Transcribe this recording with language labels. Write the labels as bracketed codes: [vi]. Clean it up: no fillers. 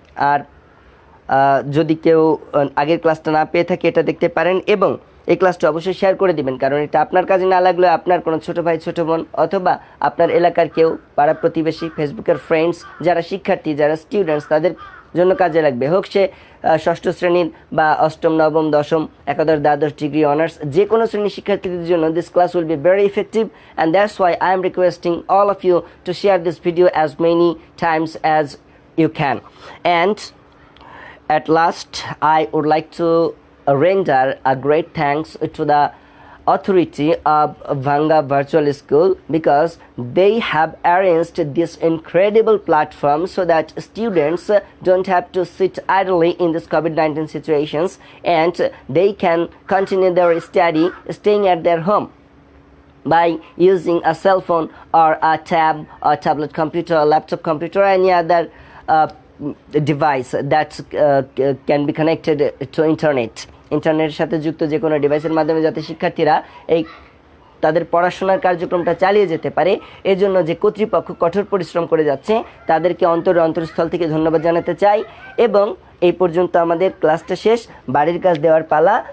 [bn] আর যদি কেউ আগের ক্লাসটা না পেয়ে থাকে এটা দেখতে পারেন, এবং এই ক্লাসটা অবশ্যই শেয়ার করে দিবেন, কারণ এটা আপনার কাজে না লাগলেও আপনার কোনো ছোটো ভাই ছোটো বোন অথবা আপনার এলাকার কেউ, পাড়া প্রতিবেশী, ফেসবুকের ফ্রেন্ডস, যারা শিক্ষার্থী, যারা স্টুডেন্টস, তাদের জন্য কাজে লাগবে। হোক সে ষষ্ঠ শ্রেণীর বা অষ্টম, নবম, দশম, একাদশ, দ্বাদশ, ডিগ্রি, অনার্স, যে কোনো শ্রেণীর শিক্ষার্থীদের জন্য [en] This class will be very effective, and that's why I am requesting all of you to share this video as many times as you can. And at last I would like to render a great thanks to the authority of Vanga Virtual School, because they have arranged this incredible platform so that students don't have to sit idly in this COVID-19 situations, and they can continue their study staying at their home by using a cell phone or a tab or tablet computer or laptop computer or any other device that can be connected to internet. [bn] ইন্টারনেটের সাথে যুক্ত যে কোনো ডিভাইসের মাধ্যমে যাতে শিক্ষার্থীরা এই তাদের পড়াশোনার কার্যক্রমটা চালিয়ে যেতে পারে, এজন্য যে কর্তৃপক্ষ কঠোর পরিশ্রম করে যাচ্ছে তাদেরকে অন্তরস্থল থেকে ধন্যবাদ জানাতে চাই। এবং এই পর্যন্ত আমাদের ক্লাসটা শেষ, বাড়ির কাজ দেওয়ার পালা।